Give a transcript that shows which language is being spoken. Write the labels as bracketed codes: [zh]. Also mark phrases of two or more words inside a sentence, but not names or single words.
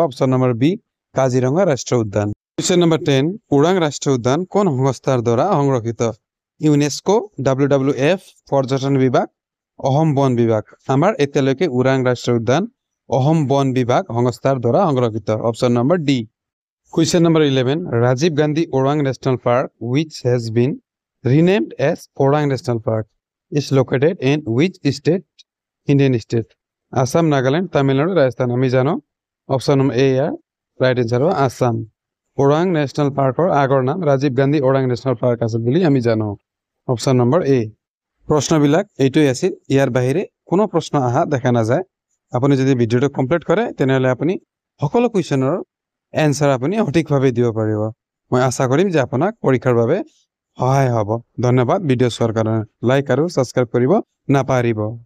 [en] option number [as] বি কাজিৰঙা ৰাষ্ট্ৰীয় উদ্যান [en] question number [as] 10 ওৰাং ৰাষ্ট্ৰীয় উদ্যান কোন সংস্থাৰ দ্বাৰা সংৰক্ষিত ইউনেস্কো WWF পৰ্যটন বিভাগ অসম বন বিভাগ আমাৰ এতিয়ালৈকে ওৰাং ৰাষ্ট্ৰীয় উদ্যান অসম বন বিভাগ সংস্থাৰ দ্বাৰা [en] সংৰক্ষিত option number D question number 11 ৰাজীৱ গান্ধী ওৰাং নেশ্যনেল পাৰ্ক which has been renamed as ওৰাং নেশ্যনেল পাৰ্ক is located in which state Indian state [as] আসাম নাগালেণ্ড তামিলনাডু ৰাজস্থান আমি জানো [en] option number A [as] ইয়াৰ [en] right answer [as] হ'ব আসাম ওৰাং নেশ্যনেল পাৰ্কৰ আগৰ নাম ৰাজীৱ গান্ধী ওৰাং নেশ্যনেল পাৰ্ক আছিল বুলি আমি জানো [en] option number A [as] প্ৰশ্নবিলাক এইটোই আছিল ইয়াৰ বাহিৰে কোনো প্ৰশ্ন আহা দেখা নাযায় আপুনি যদি ভিডিঅটো কমপ্লিট কৰে তেনেহলে আপুনি সকলো কুৱেশ্যনৰ এনসাৰ আপুনি সঠিকভাৱে দিব পাৰিব মই আশা কৰিম যে আপোনাক পৰীক্ষাৰ বাবে সহায় হ'ব ধন্যবাদ ভিডিঅ' চোৱাৰ কাৰণে লাইক আৰু সাবস্ক্ৰাইব কৰিব নাপাহৰিব